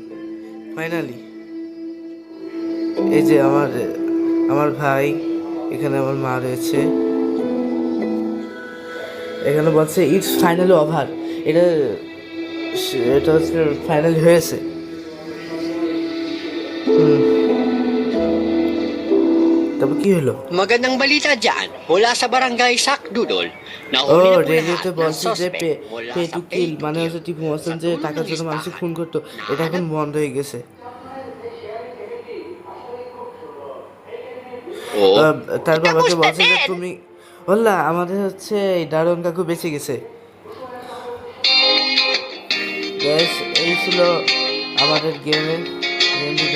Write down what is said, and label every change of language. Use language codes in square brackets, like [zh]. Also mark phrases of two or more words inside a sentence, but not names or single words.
[bn] ফাইনালি এই যে আমার ভাই, এখানে আমার মা রয়েছে। এখানে বলছে [en] it's finally over. [bn] এটা হচ্ছে ফাইনালি হয়েছে। তারপর কি হলো? [tl] Magandang balita dyan. Mula sa barangay Sakdudol. [bn] ও [tl] Nahuli na po [bn] রেডিওতে [tl] lahat ng [bn] বলছে যে [tl] suspect mula [en] পে [tl] sa [en] to kill, [bn] মানে হচ্ছে টিপু মহাসেন যে টাকার জন্য মানুষকে খুন করতো, এটা এখন বন্ধ হয়ে গেছে। [tl] Oo. [bn] তার বাবাকে বলছে যে তুমি বললা আমাদের হচ্ছে এই দারুণ কাকু বেঁচে গেছে। গ্যাস এই ছিল আমাদের গেম ভিডিও।